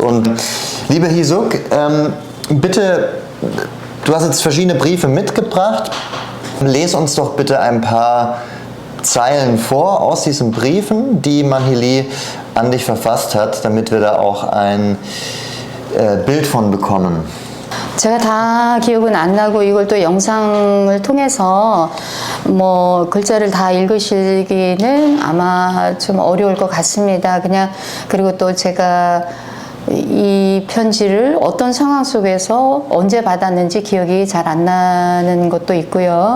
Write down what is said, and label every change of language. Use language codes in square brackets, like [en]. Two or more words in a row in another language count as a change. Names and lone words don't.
[de] Und liebe Hisuk, bitte, du hast jetzt verschiedene Briefe mitgebracht. Les uns doch bitte ein paar Zeilen vor aus diesen Briefen, die Manhili an dich verfasst hat, damit wir da auch ein Bild von bekommen. [ko] 제가 다 기억은 안 나고, 이걸 또 영상을 통해서 뭐 글자를 다 읽으시기는 아마 좀 어려울 것 같습니다. 그리고 또 제가 이 편지를 어떤 상황 속에서 언제 받았는지 기억이 잘 안 나는 것도 있고요.